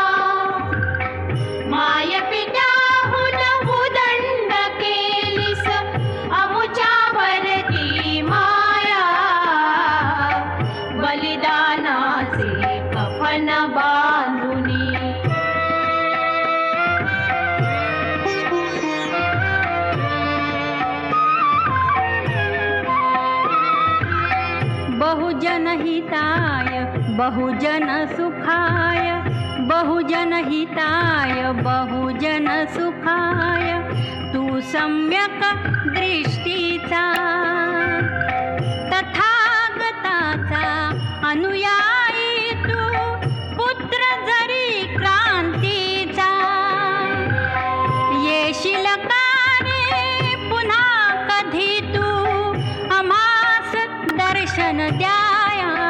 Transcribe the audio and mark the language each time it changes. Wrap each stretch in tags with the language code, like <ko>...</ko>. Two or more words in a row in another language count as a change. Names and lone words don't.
<mr>माय पित्याहून उदंड केलीस अमुच्यावरती माया बलिदानाचे कफन बांधुनी</mr> <pi>बहुजन हिताय बहुजन सुखाय बहुजन हिताय बहुजन सुखाय</pi> <mr>तू सम्यक दृष्टीचा तथागताचा अनुयायी तू पुत्र जरी क्रांतीचा येशील का रे पुन्हा कधी तू आम्हास दर्शन द्याया</mr>